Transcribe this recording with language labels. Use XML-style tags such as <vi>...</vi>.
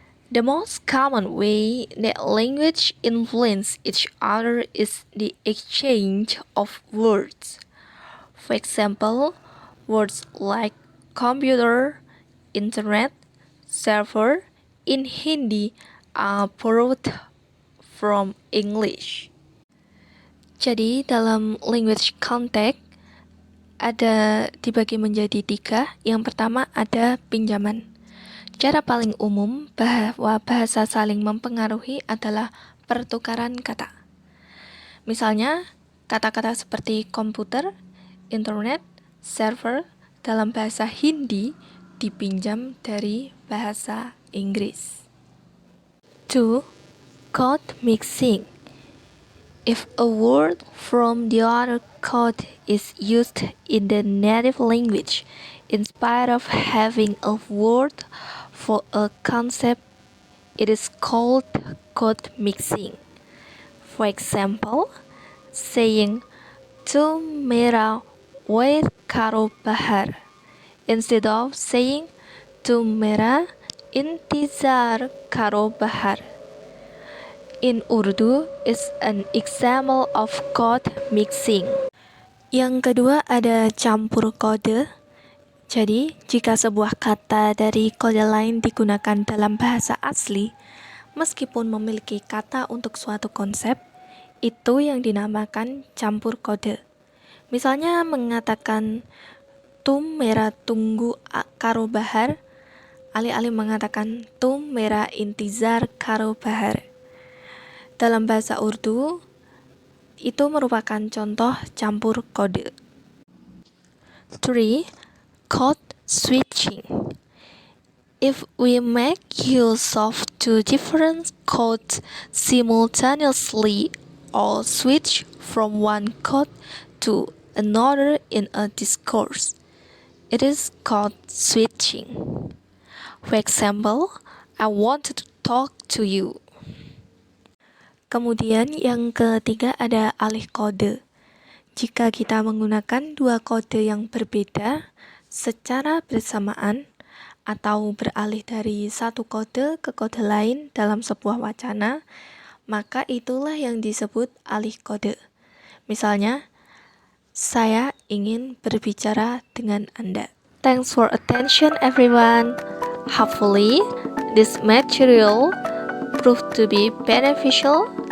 <en>The most common way that language influence each other is the exchange of words. For example, words like computer, internet, server in Hindi are borrowed from English.</en> <id>Jadi dalam</id> <en>language context</en> <id>ada dibagi menjadi 3. Yang pertama ada pinjaman. Cara paling umum bahwa bahasa saling mempengaruhi adalah pertukaran kata. Misalnya, kata-kata seperti komputer, internet, server dalam bahasa Hindi dipinjam dari bahasa Inggris.</id> <en>2. Code mixing. If a word from the other code is used in the native language, instead of having a word for a concept, it is called code mixing. For example, saying</en> <ur>"Tu mera waith karo bahar"</ur> <en>instead of saying</en> <ur>"Tu mera intizar karo bahar"</ur> <en>in Urdu is an example of code mixing.</en> <id>Yang kedua ada campur kode. Jadi, jika sebuah kata dari kode lain digunakan dalam bahasa asli, meskipun memiliki kata untuk suatu konsep, itu yang dinamakan campur kode. Misalnya mengatakan</id> <ur>"tum mera tunggu karo bahar",</ur> <id>alih-alih mengatakan</id> <ur>"tum mera intizar karo bahar".</ur> <id>Dalam bahasa Urdu, itu merupakan contoh campur kode. 3.</id> <en>Code switching. If we make use of two different codes simultaneously or switch from one code to another in a discourse, it is called switching. For example, I want to talk to you.</en> <id>Kemudian yang ketiga ada alih kode. Jika kita menggunakan dua kode yang berbeda secara bersamaan atau beralih dari satu kode ke kode lain dalam sebuah wacana, maka itulah yang disebut alih kode. Misalnya, saya ingin berbicara dengan Anda.</id> <en>Thanks for attention everyone. Hopefully, this material proved to be beneficial.</en>